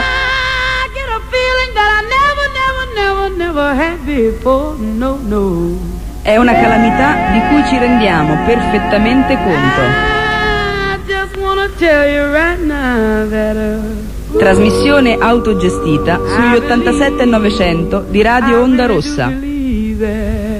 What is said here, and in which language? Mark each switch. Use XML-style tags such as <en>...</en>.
<en>I get a feeling that I never, never, never, never had before, no, no.</en> <it>È una calamità di cui ci rendiamo perfettamente conto.</it> <en>I just wanna tell you right now that,</en> <it>trasmissione autogestita sugli 87.900 di Radio Onda Rossa.</it>